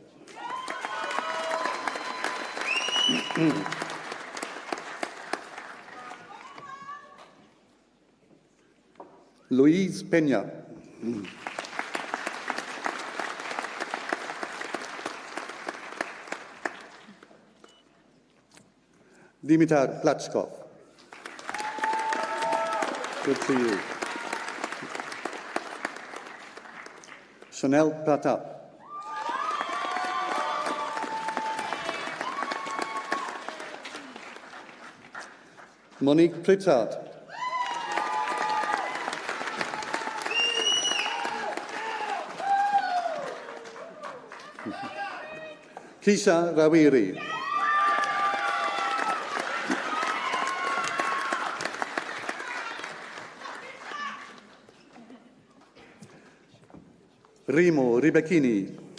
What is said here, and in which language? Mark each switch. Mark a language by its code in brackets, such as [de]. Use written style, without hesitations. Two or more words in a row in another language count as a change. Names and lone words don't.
[en] Louise Peña. Dimitar Platskov. Good to you. Chanel Pratap. Monique Pritchard. Kisha Rawiri. Rimo Ribecchini.